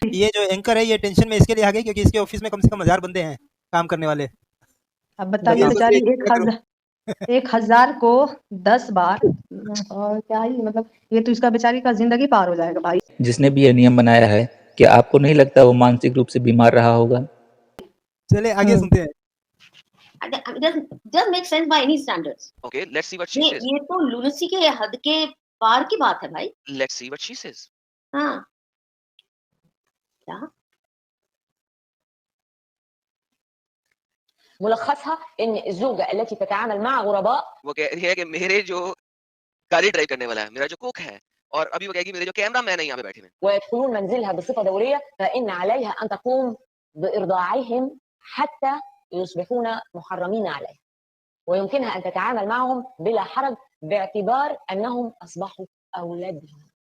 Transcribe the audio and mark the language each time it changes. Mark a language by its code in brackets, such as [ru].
[hi] ये जो एंकर है ये टेंशन में इसके लिए आ गई क्योंकि इसके ऑफिस में कम से कम 1000 बंदे हैं काम करने वाले। अब बताइए बेचारी 1000 को 10 बार, और क्या ही मतलब, ये तो इसका बेचारी का जिंदगी पार हो जाएगा भाई। जिसने भी ये नियम बनाया है, क्या आपको नहीं लगता वो मानसिक रूप से बीमार रहा होगा? चले आगे सुनते हैं। [en] It doesn't make sense by any standards. Okay, let's see what she says. [hi] ये तो लुनेसी के हद के पार की बात है भाई। [en] Let's see what she says. [hi] हाँ। क्या? [ar] ملخصها ان الزوجه التي تتعامل مع غرباء [hi] वो कह रही है कि मेरे जो गाड़ी ड्राइव करने वाला है, मेरा जो कुक है, और अभी वो कहेगी मेरे जो कैमरा मैन है यहाँ पे बैठे हैं, [ar] ويدخلون منزلها بصفه دوريه فان عليها ان تقوم بارضاعهم حتى يصبحون محرمين عليها، ويمكنها ان تتعامل معهم بلا حرج باعتبار انهم اصبحوا اولادها.